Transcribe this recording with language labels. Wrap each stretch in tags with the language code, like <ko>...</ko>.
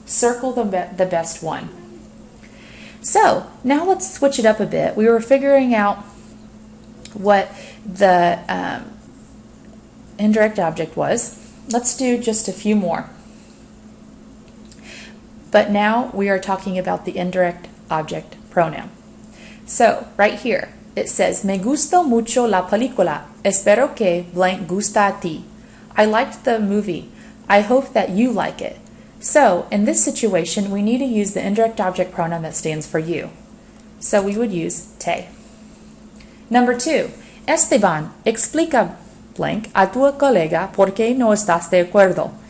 <en>Circle the best one. So now let's switch it up a bit. We were figuring out what the indirect object was. Let's do just a few more. But now we are talking about the indirect object pronoun. So, right here, it says,</en> <es>me gustó mucho la película. Espero que blank gusta a ti.</es> <en>I liked the movie. I hope that you like it. So, in this situation, we need to use the indirect object pronoun that stands for you. So, we would use te. Number 2,</en> <es>Esteban, explica blank a tu colega por qué no estás de acuerdo.</es>